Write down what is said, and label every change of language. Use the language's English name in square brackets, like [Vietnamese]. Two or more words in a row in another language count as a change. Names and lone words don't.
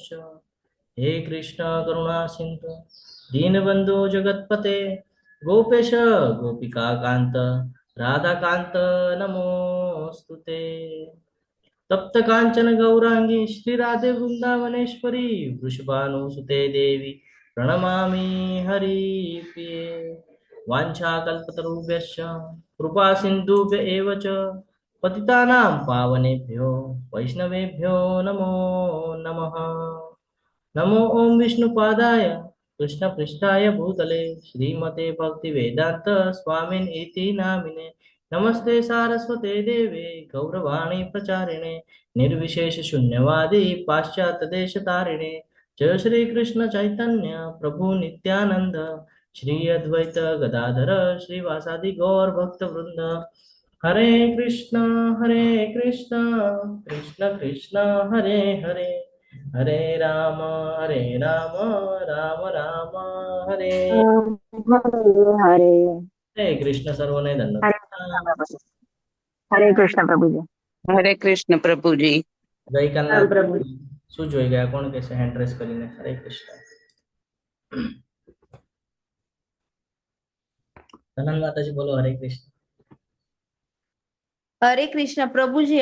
[Sanskrit] હે કૃષ્ણ કરુણા સિંધુ દીનબંધુ જગતપતે ગોપેશ ગોપિકા કાંત રાધાકાંત નમોસ્તુતે. તપ્ત કાંચન ગૌરાંગી શ્રી રાધે વૃંદાવનેશ્વરી વૃષભાનુસુતે દેવી પ્रणमामि हरिप्रिये. वाञ्छाकल्पतरुभ्यश्च कृपा सिन्धुभ्य एव च पतितानां पावनेभ्यो वैष्णवेभ्यो नमो नमः. नमो ओम विष्णुपादाय कृष्णपृष्ठाय भूतले श्रीमते भक्तिवेदांत स्वामिन इति नामिने. नमस्ते सारस्वते देवे गौरवाणी प्रचारिणे निर्विशेष शून्यवादी पाश्चात्य देश तारिणे. जय श्री कृष्ण चैतन्य प्रभु नित्यानंद श्री अद्वैत गदाधर श्रीवासादि गौर भक्त वृंद. हरे कृष्ण कृष्ण कृष्ण हरे हरे हरे राम राम राम हरे हरे [Gujarati] हरे कृष्ण. સર્વને ધન્યવાદ. हरे कृष्ण प्रभुजी. હરે કૃષ્ણ પ્રભુજી. ગઈકાલના શું જોઈ ગયા? કોણ કહેશે? [English] hand raise [Gujarati] કરીને. હરે કૃષ્ણ. ધનન માતાજી બોલો. હરે કૃષ્ણ. હરે કૃષ્ણ પ્રભુજી.